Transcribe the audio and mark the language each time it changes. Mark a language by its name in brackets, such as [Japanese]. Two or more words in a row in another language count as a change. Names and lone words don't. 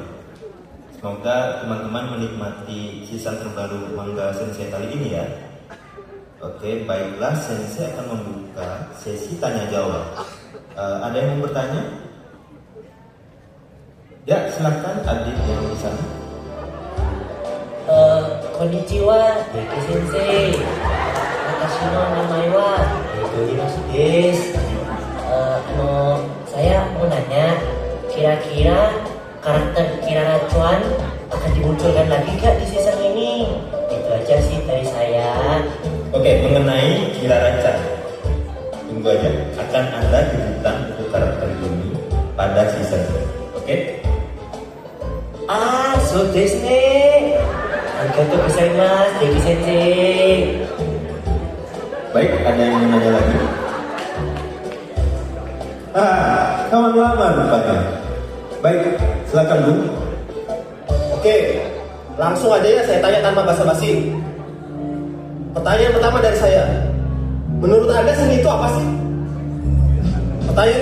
[Indonesian] Semoga teman-teman menikmati season terbaru manga Sensei kali ini ya. Oke, baiklah, Sensei akan membuka sesi tanya jawab. Ada yang mau bertanya? Ya, silakan adik yang di sana. [Japanese] こんにちは、Daiki先生. Watashi no namae wa Edo Hiroshi desu. [Indonesian] Saya mau nanya, kira-kira karakter Kirara Chuan akan dimunculkan lagi gak di season ini? Itu aja sih dari saya. Oke, mengenai Kirara-chan, tunggu aja, akan ada kejutan untuk karakter ini pada season. Oke? [Japanese] そうですね. ありがとうございます、Daiki先生. [Indonesian] Baik, ada yang mau nanya lagi? Kawan lama rupanya. Baik, silakan Bu. Oke, langsung aja ya saya tanya tanpa basa-basi. Pertanyaan pertama dari saya, menurut Anda seni itu apa sih?